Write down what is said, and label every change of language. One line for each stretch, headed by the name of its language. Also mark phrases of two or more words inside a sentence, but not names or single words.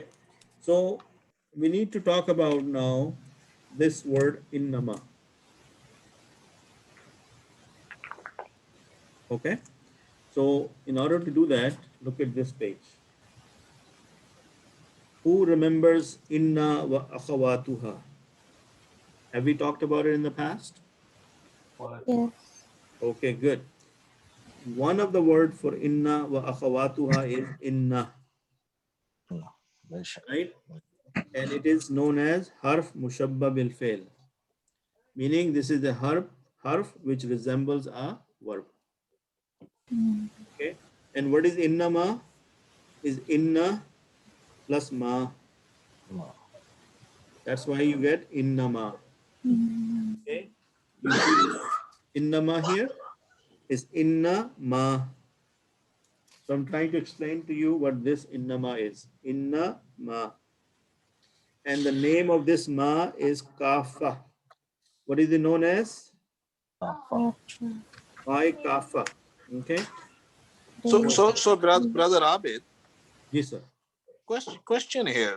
English: So we need to talk about now this word innama. Okay. So in order to do that, look at this page. Who remembers
Arabic: إن وأخواتها?
English: Have we talked about it in the past? Yes. Okay, good. One of the word for
Arabic: إن وأخواتها
English: is inna. Right? And it is known as
Arabic: حرف مشبه بالفعل.
English: Meaning this is the harf which resembles a verb. Okay. And what is innama? Is inna plus ma. That's why you get innama. Okay. You see innama here is
Arabic: إن ما.
English: So I'm trying to explain to you what this innama is.
Arabic: إن ما.
English: And the name of this ma is kafa. What is it known as? Why kafa? Okay. So brother Abid, Yes, sir. question here.